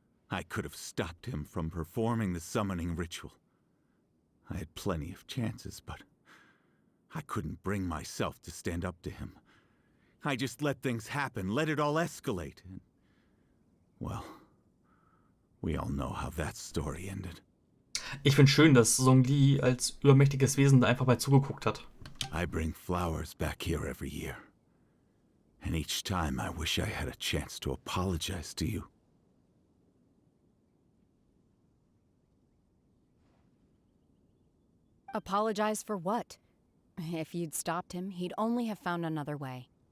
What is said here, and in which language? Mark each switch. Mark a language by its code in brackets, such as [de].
[en] I could have stopped him from performing the summoning ritual. I had plenty of chances, but I couldn't bring myself to stand up to him. I just let things happen, let it all escalate. And, well, we all know how that story ended. [de] Ich finde schön, dass Song Li als übermächtiges Wesen da einfach mal zugeguckt hat. [en] I bring flowers back here every year. And each time I wish I had a chance to apologize to you. Apologize for what? If you'd stopped him, he'd only have found another way.